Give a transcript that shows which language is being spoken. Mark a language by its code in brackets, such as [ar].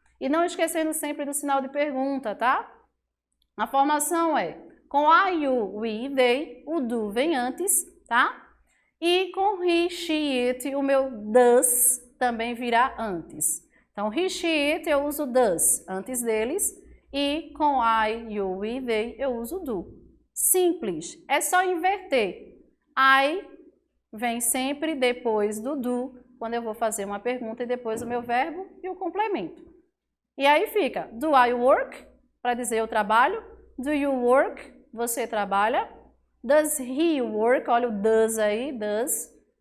[pt] E não esquecendo sempre do sinal de pergunta, tá? A formação é com I, you, we, they, o do vem antes, tá? E com he, she, it, o meu does também virá antes. Então, he, she, it, eu uso does antes deles. E com I, you, we, they, eu uso do. Simples, é só inverter. I vem sempre depois do do, quando eu vou fazer uma pergunta, e depois o meu verbo e o complemento. E aí fica, [en] do I work, [pt] para dizer eu trabalho. [en] Do you work, [pt] você trabalha. [en] Does he work, [pt] olha o does aí, [en] does.